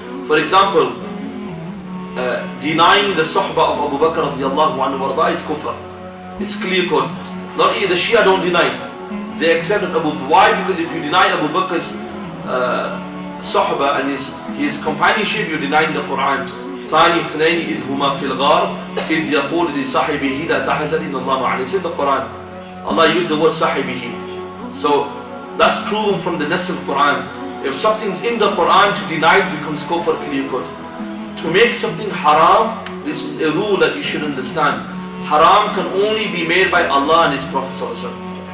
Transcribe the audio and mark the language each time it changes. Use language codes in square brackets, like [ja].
[en] For example, denying the suhbah of Abu Bakr radiallahu anhu is kufr. It's clear cut. Not the Shia don't deny it. They accept it. Why? Because if you deny Abu Bakr's suhbah and his companionship, you're denying the Quran. [ar] ثاني اثنين إذ هما في الغار إذ يقول لصاحبه لا تحزن إن الله معنا. [en] It's in the Quran. Allah used the word sahibihi. So that's proven from the Nas al-Quran. If something's in the Quran, to deny it becomes kufr, clear cut. To make something haram, this is a rule that you should understand. Haram can only be made by Allah and His Prophet ﷺ.